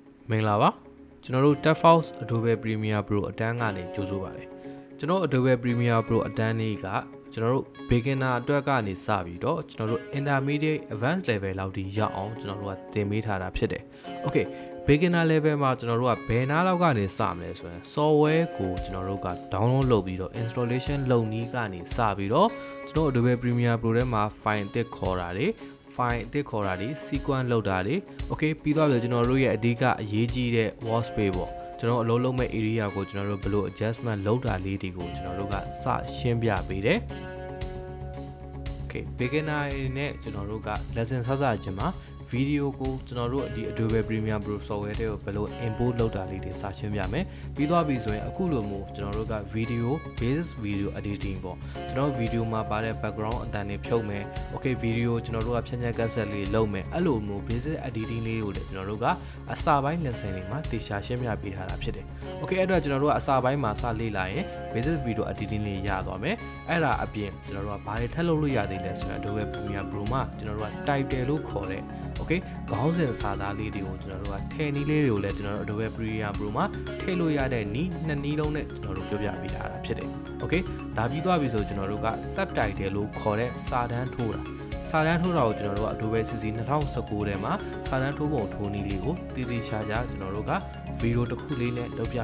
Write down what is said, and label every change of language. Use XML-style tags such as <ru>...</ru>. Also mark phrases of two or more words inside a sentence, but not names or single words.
<my>မင်္ဂလာပါကျွန်တော်တို့ Techfox Adobe Premiere Pro အတန်းကနေကြိုဆိုပါတယ်ကျွန်တော် Adobe Premiere Pro အတန်းလေးကကျွန်တော်တို့ beginner အတွက်ကနေစပြီးတော့ကျွန် တော်တို့</my> <en>intermediate advanced level</en> <my>လောက်ထိရောက်အောင်ကျွန်တော်တို့ကသင်ပေးထားတာဖြစ်တယ်</my> <en>Okay beginner level</en> <my>မှာကျွန်တော်တို့ကဘယ်နားလောက်ကနေစမလဲဆိုရင် software ကိုကျွန်တော်တို့က download လုပ်ပြီးတော့ installation လုပ်နည်းကနေစပြီးတော့ကျွန်တော် Adobe Premiere Pro ထဲမှာ file အသစ်ခေါ်တာတွေ file အသစ်ခေါ်တာတွေ sequence လုပ်တာတွေ okay ပြီးတော့ကျွန်တော်တို့ရဲ့အဓိကအရေးကြီးတဲ့ workspace ပေါ့ကျွန်တော်အလုပ်လုပ်မဲ့ area ကိုကျွန်တော်တို့ဘယ်လို adjustment လုပ်တာလေးတွေကိုကျွန်တော်တို့ကစရှင်းပြပေးတယ်</my> <en>okay beginner</en> <my>နဲ့ကျွန်တော်တို့က lesson စခြင်းမှာ video ကိုကျွန်တော်တို့ဒီ Adobe Premiere Pro software တွေကိုဘယ်လို import လုပ်တာလေးတွေစရှင်းပြမယ်ပြီးသွားပြီဆိုရင်အခုလိုမျိုးကျွန်တော်တို့က</my> <en>video basic video editing</en> <my>ပေါ့ကျွန်တော် video မှာပါတဲ့ background အတန်တွေဖြုတ်မယ်</my> <en>okay video</en> <my>ကျွန်တော်တို့ကဖြန့်ဖြန့်ကတ်ဆက်လေးလုပ်မယ်အဲ့လိုမျိုး</my> <en>basic editing</en> <my>လေးကိုလည်းကျွန်တော်တို့ကအစပိုင်း lesson တွေမှာတေချာရှင်းပြပေးထားတာဖြစ်တယ် okay အဲ့တော့ကျွန်တော်တို့ကအစပိုင်းမှာစလေ့လာ ရင်</my> <en>basic video editing</en> <my>လေးရသွားမယ်အဲ့ဒါအပြင်ကျွန်တော်တို့ကဘာတွေထပ်လုပ်လို့ရသေးလဲဆိုတော့ Adobe Premiere Pro မှာကျွန်တော်တို့က title လို့ခေါ်တဲ့Okay ခေါင်းစဉ်စာသားလေးတွေကိုကျွန်တော်တို့ကထည့်နည်းလေးတွေကိုလည်းကျွန်တော်တို့ Adobe Premiere Pro မှာထည့်လို့ရတဲ့နည်းနှစ်နည်းလုံးနဲ့ကျွန်တော်တို့ပြောပြပေးထားတာဖြစ်တယ် Okay ဒါပြီးသွားပြီဆိုကျွန်တော်တို့က subtitle လို့ခေါ်တဲ့စာတန်းထိုးတာစာတန်းထိုးတာကိုကျွန်တော်တို့က Adobe CC 2019ထဲမှာစာတန်းထိုးပုံထိုးနည်းလေးကိုတည်တည်ချာချာကျွန်တော်တို့က video တစ်ခုလေးနဲ့လုပ်ပြ</my>